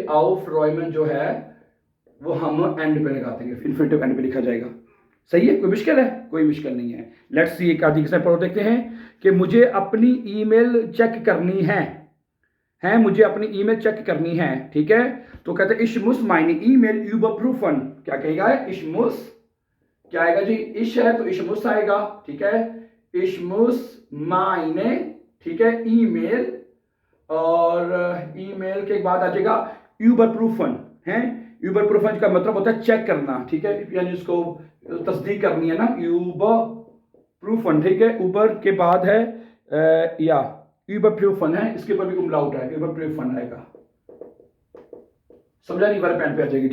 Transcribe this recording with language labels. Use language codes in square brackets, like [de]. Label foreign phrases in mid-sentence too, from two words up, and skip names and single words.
[hi] aufräumen जो है वो हम एंड पे लगा देंगे, इन्फिनिटिव एंड पे लिखा जाएगा, सही है, कोई मुश्किल है, कोई मुश्किल नहीं है। [en] let's see [hi] एक आदि एग्जांपल देखते हैं कि मुझे अपनी ईमेल चेक करनी है, मुझे अपनी ईमेल चेक करनी है, ठीक है। तो कहते हैं [de] ich muss meine E-Mail überprüfen, [hi] क्या कहेगा, [de] ich muss, [hi] क्या आएगा जी, इश है तो ich muss आएगा, ठीक है, [de] ich muss meine, [hi] ठीक है, ईमेल, और ईमेल के बाद आ जाएगा überprüfen, है, überprüfen का मतलब होता है चेक करना, ठीक है, यानी उसको तस्दीक करनी है ना, überprüfen, ठीक है, ऊपर के बाद है या überprüfen है, इसके ऊपर भी उमलाउट है, überprüfen आएगा, समझा नहीं, वाले पैन पे आ जाएगी।